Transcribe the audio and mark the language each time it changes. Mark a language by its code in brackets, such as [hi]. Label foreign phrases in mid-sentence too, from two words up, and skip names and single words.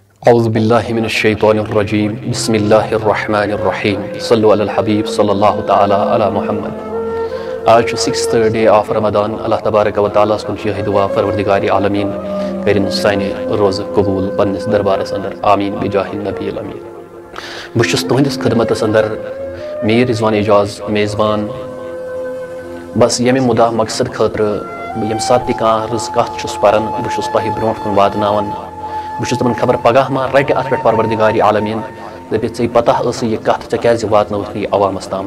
[ar] اعوذ باللہ من الشیطان الرجیم بسم اللہ الرحمن الرحیم صلو علی الحبیب صلی اللہ تعالی علی محمد۔ [ks] آج [en] 6th day of [ks] رمضان۔ [ar] اللہ تبارک و تعالیٰ [ks] کن یہ دعا پروردگار عالمین کرن سانہ روز قبول پنس دربارس اندر، [ar] آمین بجاہ النبی الامین۔ [ks] بہت تہندس خدمتس اندر میر رضوان اعجاز میزبان، بس یمہ مدعا مقصد خاطر یم سات تہ کانٛہہ رٕژ کتھ چھس پران بہٕ تۄہہِ برونٛٹھ کُن واتناوان۔ بہٕ تمن خبر پگاہ ما رٹہِ اتھ پٮ۪ٹھ پروردگار عالمین دٔپِتھ ژےٚ پتہ ٲسٕے یہِ کتھ ژےٚ کیازِ واتنٲوتھ یہِ عوامس تام۔